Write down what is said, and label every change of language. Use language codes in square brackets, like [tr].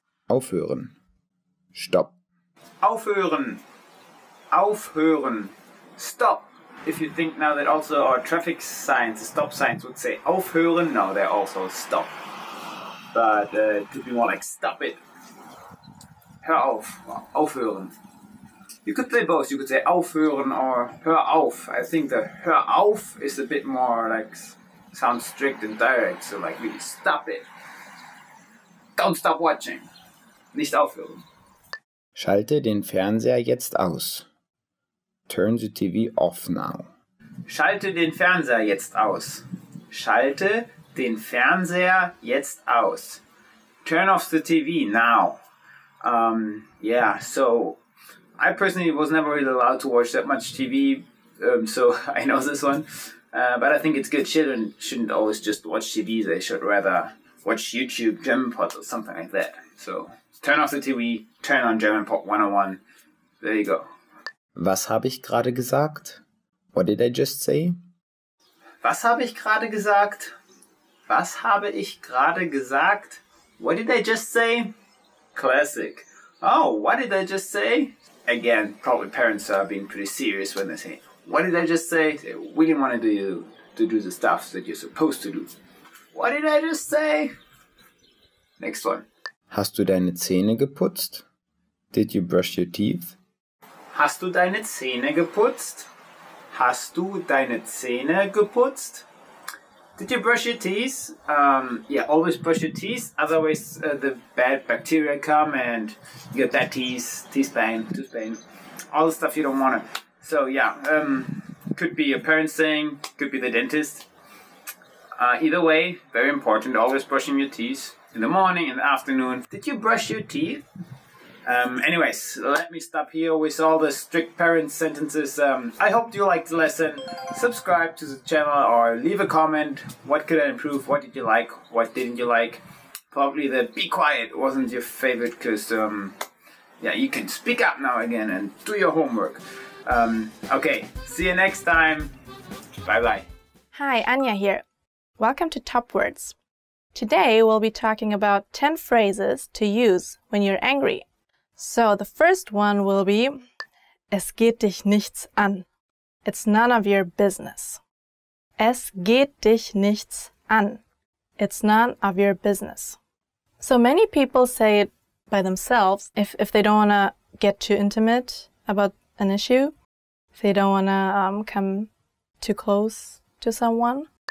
[de] Aufhören. Stopp. Aufhören. Aufhören. Stop. [en] If you think now that also our traffic signs, the stop signs would say aufhören, no, they're also stop. But it could be more like stop it. [de] Hör auf. Aufhören. [en] You could say both. You could say aufhören or hör auf. I think the hör auf is a bit more like sounds strict and direct. So like really stop it. Don't stop watching. [de] Nicht aufhören. Schalte den Fernseher jetzt aus. [en] Turn the TV off now. [de] Schalte den Fernseher jetzt aus. Schalte den Fernseher jetzt aus. [en] Turn off the TV now. Yeah, so I personally was never really allowed to watch that much TV, so I know this one. But I think it's good. Children shouldn't always just watch TV. They should rather watch YouTube, German Pod, or something like that. So turn off the TV, turn on German Pod 101. There you go. [de] Was habe ich gerade gesagt? [en] What did I just say? [de] Was habe ich gerade gesagt? Was habe ich gerade gesagt? [en] What did I just say? Classic. Oh, what did I just say? Again, probably parents are being pretty serious when they say, what did I just say? They really want to do the stuff that you're supposed to do. What did I just say? Next one. [de] Hast du deine Zähne geputzt? [en] Did you brush your teeth? [de] Hast du deine Zähne geputzt? Hast du deine Zähne geputzt? [en] Did you brush your teeth? Yeah, always brush your teeth. Otherwise, the bad bacteria come and you get that tooth pain, all the stuff you don't want to. So yeah, could be a parent saying, could be the dentist. Either way, very important. Always brushing your teeth in the morning, in the afternoon. Did you brush your teeth? Anyways, let me stop here with all the strict parent sentences. I hope you liked the lesson. Subscribe to the channel or leave a comment. What could I improve? What did you like? What didn't you like? Probably the be quiet wasn't your favorite because, yeah, you can speak up now again and do your homework. Okay, see you next time. Bye-bye. Hi, Anja here. Welcome to Top Words. Today we'll be talking about 10 phrases to use when you're angry. So the first one will be, [de] es geht dich nichts an. [en] It's none of your business. [de] Es geht dich nichts an. [en] It's none of your business. So many people say it by themselves if they don't want to get too intimate about an issue, if they don't want to come too close to someone.